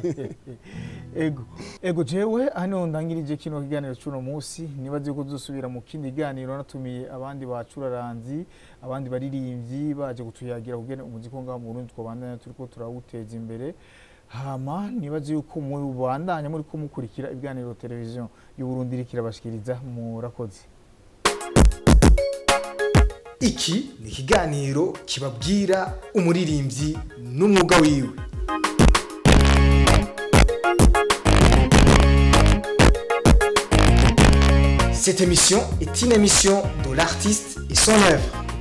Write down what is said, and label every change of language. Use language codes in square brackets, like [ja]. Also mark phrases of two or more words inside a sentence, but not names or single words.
[rn] ego jewe hano ndangirije kino kiganiro cy'uno munsi nibaze ko dusubira mu kindi kiganiro natumiye abandi bacuraranzi abandi baririmbyi baje gutuyagira kugene umuziki ngaha mu Burundi twabandanya turiko turawuteza imbere hama nibaze yuko mu bandanya muri ko mukurikira ibiganiro televiziyo y'u Burundi rikirabashikiriza murakoze. Iki ni ikiganiro kibabwira umuririmbyi n'umwuga wiwe. [fr] Cette émission est une émission de l'artiste et son œuvre.